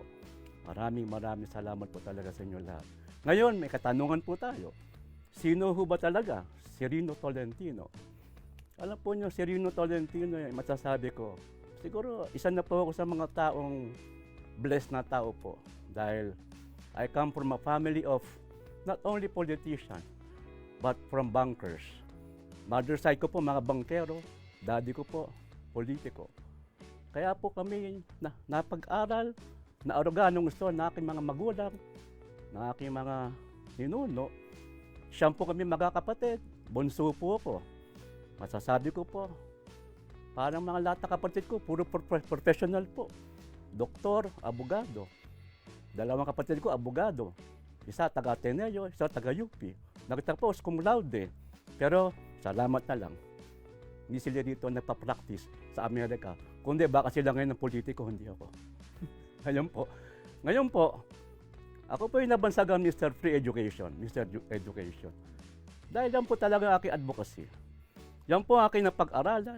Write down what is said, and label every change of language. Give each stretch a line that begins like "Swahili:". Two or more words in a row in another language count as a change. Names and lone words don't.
Filipino: Maraming salamat po talaga sa inyo lahat. Ngayon, may katanungan po tayo. Sino ho ba talaga si Rino Tolentino? Alam po niyo, si Rino Tolentino, masasabi ko, siguro isa na po ako sa mga taong blessed na tao po.
English: Dahil I come from a family of not only politicians, but from bankers. Mother side
Filipino: ko po mga bankero, daddy ko po politiko. Kaya po kami napag-aral, naaruga nung gusto na aking mga magulang, na aking mga ninuno. Siyam po kami magkakapatid, bunso po ako. Masasabi ko po, parang mga lahat ng kapatid ko, puro professional po. Doktor, abogado. Dalawang kapatid ko, abogado. Isa taga Ateneo, isa taga UP. Nagtapos
Latin: cum laude.
Filipino: Pero salamat na lang. Hindi sila dito nagpa-practice sa Amerika. Kundi baka sila ngayon ng politiko, hindi ako. Ngayon po, ako po yung nabansagang Mr. Free Education, Mr. Education. Dahil yan po talaga aking advocacy. Yan po aking napag-aralan.